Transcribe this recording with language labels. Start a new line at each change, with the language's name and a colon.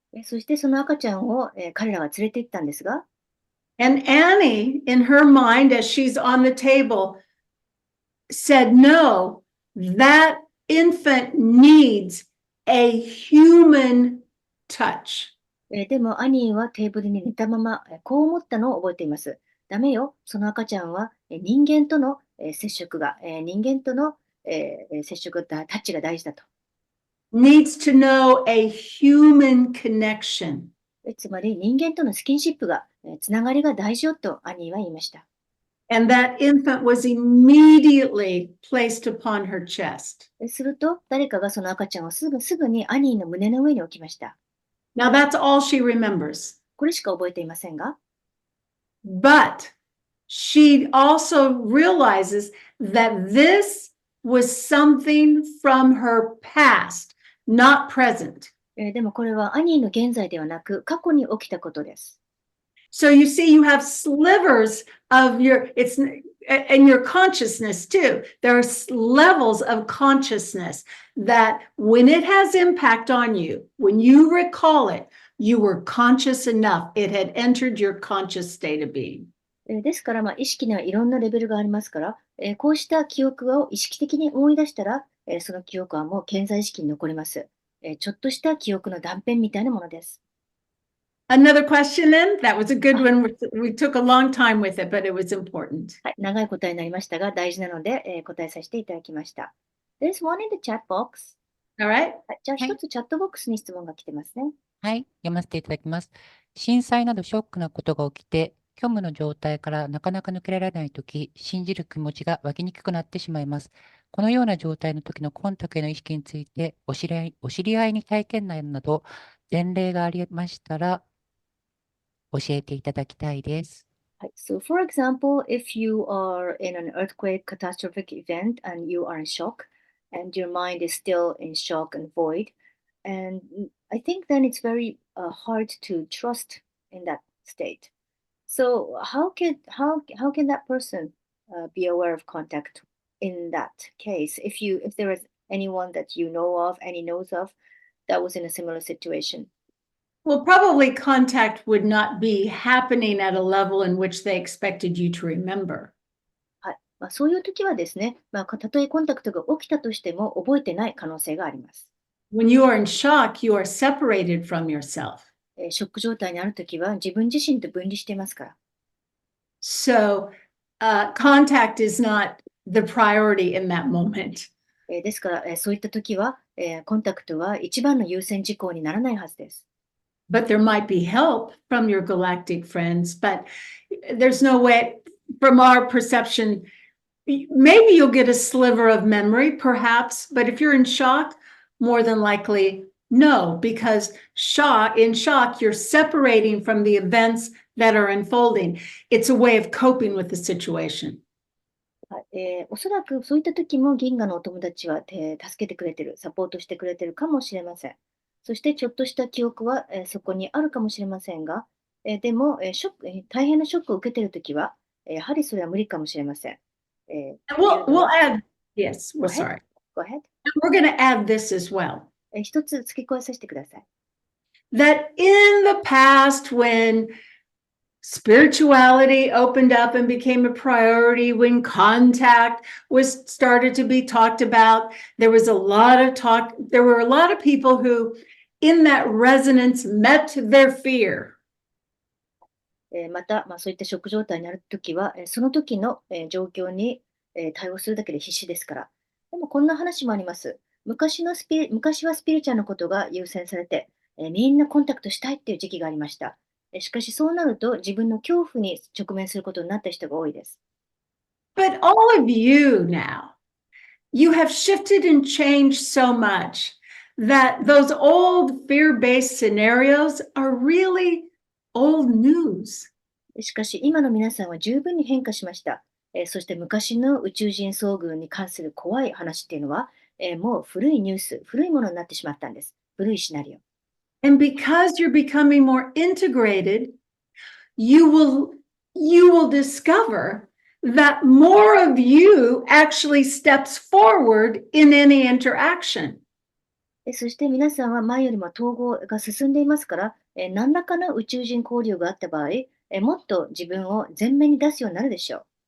Japanese: そしてその赤ちゃんを彼らが連れて行ったんですが、
English: And Annie, in her mind, as she's on the table, said, no, that infant needs a human touch.
Japanese: でもアニーはテーブルに寝たままこう思ったのを覚えています。ダメよ、その赤ちゃんは人間との接触が、人間との接触、タッチが大事だと。
English: Needs to know a human connection.
Japanese: つまり人間とのスキンシップが、つながりが大事よとアニーは言いました。
English: And that infant was immediately placed upon her chest.
Japanese: すると、誰かがその赤ちゃんをすぐにアニーの胸の上に置きました。
English: Now that's all she remembers.
Japanese: これしか覚えていませんが、
English: But she also realizes that this was something from her past, not present.
Japanese: でもこれはアニーの現在ではなく、過去に起きたことです。
English: So you see, you have slivers of and your consciousness too. There are levels of consciousness that when it has impact on you, when you recall it, you were conscious enough. It had entered your conscious state of being.
Japanese: ですから、意識にはいろんなレベルがありますから、こうした記憶を意識的に思い出したら、その記憶はもう潜在意識に残ります。ちょっとした記憶の断片みたいなものです。
English: Another question then? That was a good one. We took a long time with it, but it was important.
Japanese: はい、長い答えになりましたが、大事なので、答えさせていただきました。
English: There's one in the chat box. All right?
Japanese: じゃあ一つチャットボックスに質問が来てますね。はい、読ませていただきます。震災などショックなことが起きて、虚無の状態からなかなか抜けられないとき、信じる気持ちが湧きにくくなってしまいます。このような状態の時のコンタクトへの意識について、お知り合いに体験談など、前例がありましたら、教えていただきたいです。
English: So, for example, if you are in an earthquake catastrophic event and you are in shock, and your mind is still in shock and void, and I think then it's very hard to trust in that state. So, how can that person be aware of contact in that case? If there is anyone that you know of, any knows of, that was in a similar situation. Well, probably contact would not be happening at a level in which they expected you to remember.
Japanese: はい。そういう時はですね、たとえコンタクトが起きたとしても覚えてない可能性があります。
English: When you are in shock, you are separated from yourself.
Japanese: ショック状態にある時は自分自身と分離していますから。
English: So contact is not the priority in that moment.
Japanese: ですから、そういった時は、コンタクトは一番の優先事項にならないはずです。
English: But there might be help from your galactic friends, but there's no way, from our perception, maybe you'll get a sliver of memory, perhaps, but if you're in shock, more than likely, no, because in shock, you're separating from the events that are unfolding. It's a way of coping with the situation.
Japanese: おそらくそういった時も銀河のお友達は、助けてくれてる、サポートしてくれてるかもしれません。そしてちょっとした記憶は、そこにあるかもしれませんが、でも、大変なショックを受けている時は、やはりそれは無理かもしれません。
English: And we'll add, yes, Go we're ahead. sorry. Go ahead. We're going to add this as well.
Japanese: 一つ付け加えさせてください。
English: That in the past, when spirituality opened up and became a priority, when contact was started to be talked about, there was a lot of talk. There were a lot of people who, in that resonance, met their fear.
Japanese: また、そういったショック状態になるときは、その時の、状況に、対応するだけで必死ですから。でもこんな話もあります。昔はスピリチュアルのことが優先されて、みんなコンタクトしたいっていう時期がありました。しかしそうなると自分の恐怖に直面することになった人が多いです。
English: But all of you now, you have shifted and changed so much that those old fear-based scenarios are really old news.
Japanese: しかし今の皆さんは十分に変化しました。そして昔の宇宙人遭遇に関する怖い話っていうのは、もう古いニュース、古いものになってしまったんです。古いシナリオ。
English: And because you're becoming more integrated, you will discover that more of you actually steps forward in any interaction.
Japanese: そして皆さんは前よりも統合が進んでいますから、何らかの宇宙人交流があった場合、もっと自分を前面に出すようになるでしょう。